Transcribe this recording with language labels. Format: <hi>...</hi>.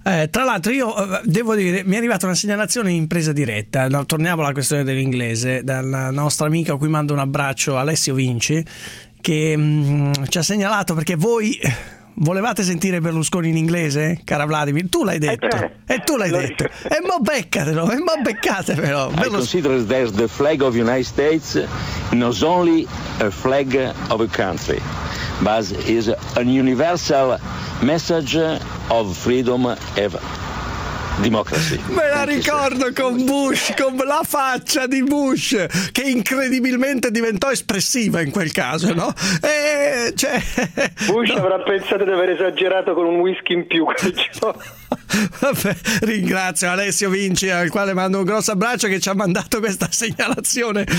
<it>Tra l'altro io devo dire, mi è arrivata una segnalazione in presa diretta, no, torniamo alla questione dell'inglese, dalla nostra amica a cui mando un abbraccio, Alessio Vinci, che ci ha segnalato, perché voi volevate sentire Berlusconi in inglese, cara Vladimir, tu l'hai detto, detto, e mo beccatelo, e mo beccatelo.</it> <en>Considered there's the flag of United States not only a flag of a country, but is an universal message of freedom of democracy.</en> <it>Me la ricordo con Bush, con la faccia di Bush, che incredibilmente diventò espressiva in quel caso, no? E cioè, Bush no. Avrà pensato di aver esagerato con un whisky in più. Vabbè, ringrazio Alessio Vinci, al quale mando un grosso abbraccio, che ci ha mandato questa segnalazione.</it>